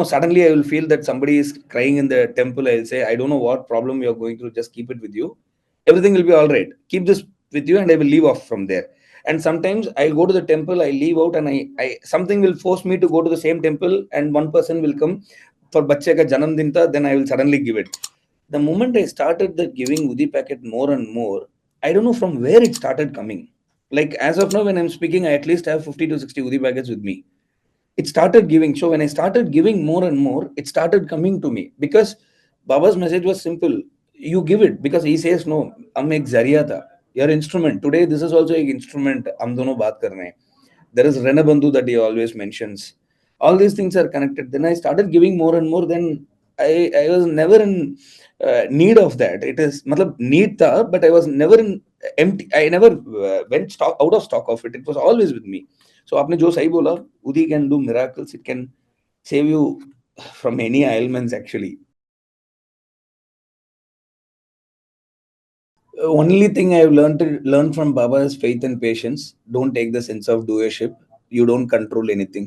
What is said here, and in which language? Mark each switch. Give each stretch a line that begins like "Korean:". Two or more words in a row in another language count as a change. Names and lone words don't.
English: Suddenly, I will feel that somebody is crying in the temple. I'll say, I don't know what problem you're going through. Just keep it with you. Everything will be all right. Keep this with you, and I will leave off from there. And sometimes I go to the temple, I leave out, and I something will force me to go to the same temple, and one person will come for
Hindi: बच्चे का जनम दिन था,
English: then I will suddenly give it. The moment I started the giving Udi packet more and more, I don't know from where it started coming. Like as of now, when I'm speaking, I at least have 50 to 60 Udi packets with me. It started giving. So when I started giving more and more, it started coming to me because Baba's message was simple. You give it because he says, no, I'm
Hindi: एक ज़रिया था.
English: Your instrument. Today, this is also an instrument.
Hindi: हम दोनों बात कर रहे हैं.
English: There is Renabandhu that he always mentions. All these things are connected. Then I started giving more and more. Then I was never in need of that. It is, matlab, need tha, but I was never in empty. I never went out of stock of it. It was always with me. So
Hindi: आपने जो सही बोला,
English: Udi can do miracles. It can save you from any ailments actually. Only thing I've learned from Baba is faith and patience. Don't take the sense of doership. You don't control anything.